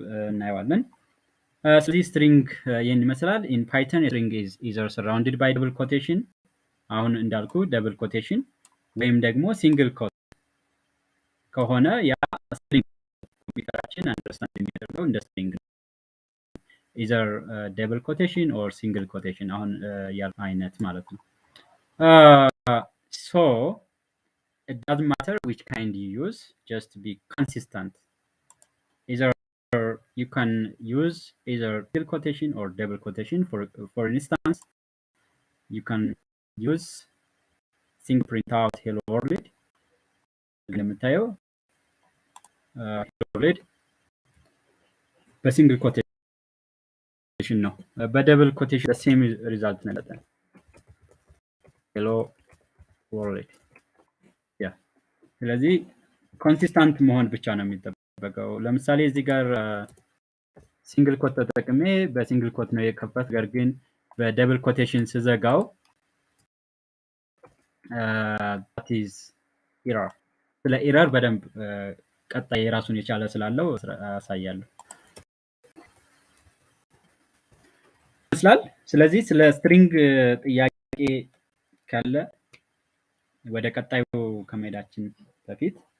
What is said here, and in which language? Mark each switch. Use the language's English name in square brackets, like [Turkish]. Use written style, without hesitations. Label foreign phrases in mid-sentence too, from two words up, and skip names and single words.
[Amharic] እናየዋለን። ስለዚህ ስትሪንግ ይህን ይመስላል። [English] In Python string is either surrounded by double quotation፣ [Amharic] አሁን እንዳልኩ [English] double quotation [Amharic] ወይም ደግሞ [English] single quote [Amharic] ከሆነ ያ ስትሪንግ ኮምፒውተራችን አንደርስታንድ የሚያደርገው እንደ ስትሪንግ ነው። [English] either double quotation or single quotation [Amharic] አሁን ያልኩት አይነት ማለት ነው። [English] So it doesn't matter which kind you use, just be consistent. Either you can use either single quotation or double quotation. For instance, you can use single print out hello world. [Amharic] ለምታየው [English] hello world [Amharic] በሲንግል ኮቴሽን ነው። በደብል ኮቴሽን [English] same result [Amharic] ነው ያለው [English] hello world። [Amharic] ስለዚህ ኮንሲስታንት መሆን ብቻ ነው የሚጠበቀው። ለምሳሌ እዚህ ጋር [English] single quote [Amharic] ተጠቅሜ በሲንግል ኮት ነው የከፈት፣ ነገር ግን በደብል ኮቴሽን ስዘጋው [English] that is error። [Amharic] ስለ ኤረር በደንብ ቀጣይ የራሱን የቻለ ስላለው አሳያለሁ ይመስላል። ስለዚህ ስለ ስትሪንግ ጥያቄ ካለ ወደ ቀጣዩ ከመሄዳችን በፊት